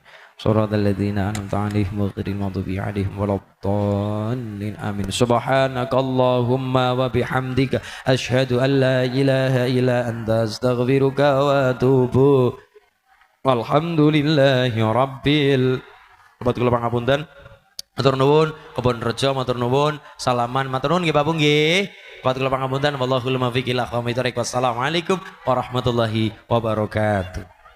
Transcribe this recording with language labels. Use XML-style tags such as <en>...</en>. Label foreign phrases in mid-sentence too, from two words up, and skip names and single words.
<ar>صراط الذين أنعمت عليهم غير المغضوب عليهم ولا الضالين. Amin. سبحانك اللهم وبحمدك أشهد أن لا إله إلا أنت أستغفرك وأتوب. والحمد لله رب.</ar> <jv>Obat kula pangapunten. Matur nuwun, kebon rejo matur nuwun, salaman matur nuwun nggih Bapak nggih. Obat kula pangapunten,</jv> <ar>والله الموفق إلى أقوم الطريق. والسلام عليكم ورحمة الله وبركاته.</ar>